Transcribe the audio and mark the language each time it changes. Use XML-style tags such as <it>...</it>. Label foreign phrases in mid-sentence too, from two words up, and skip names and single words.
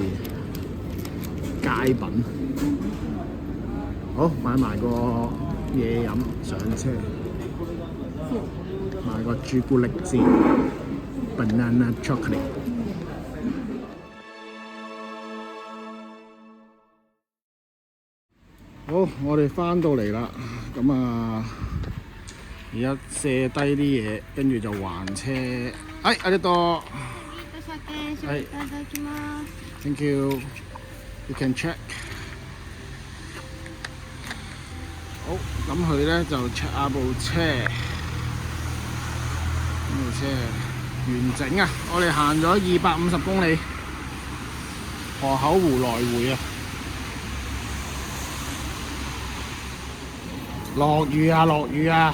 <yue>佳品，好買埋個嘢飲上車，買個朱古力汁</yue> <en>banana chocolate。</en> <yue>好，我哋翻到嚟啦，咁啊〜而家卸低啲嘢，跟住就還車。</yue> <ja>ありがとう。</ja> <en>はい。Thank you. You can check。</en> <yue>好，咁佢咧就 check 下部車。部車完整啊！我哋行咗250公里，河口湖來回啊！落雨啊！落雨啊！</yue>